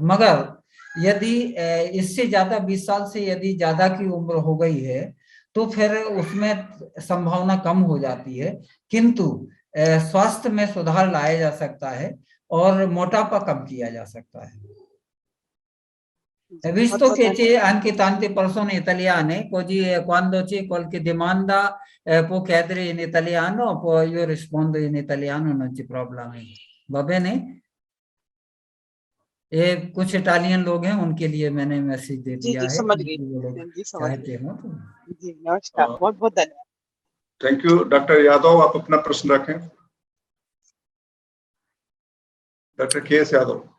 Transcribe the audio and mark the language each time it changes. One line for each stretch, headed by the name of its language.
Hindi: मगर यदि इससे ज्यादा 20 साल से यदि ज्यादा की उम्र हो गई है तो फिर उसमें संभावना कम हो जाती है, किंतु स्वास्थ्य में सुधार लाया जा सकता है और मोटापा कम किया जा सकता है।
Italian: Visto che c'è anche tante persone italiane, così quando c'è qualche domanda può chiedere in italiano, poi io rispondo in italiano, non c'è problema, va bene?
Hindi: ये कुछ इटालियन लोग हैं, उनके लिए मैंने मैसेज दे दिया है। समझ गई जी, चाहते हो तो जी। नमस्कार, बहुत बहुत धन्यवाद।
English: Thank you.
Hindi: डॉक्टर यादव, आप अपना प्रश्न रखें। Doctor KS. यादव।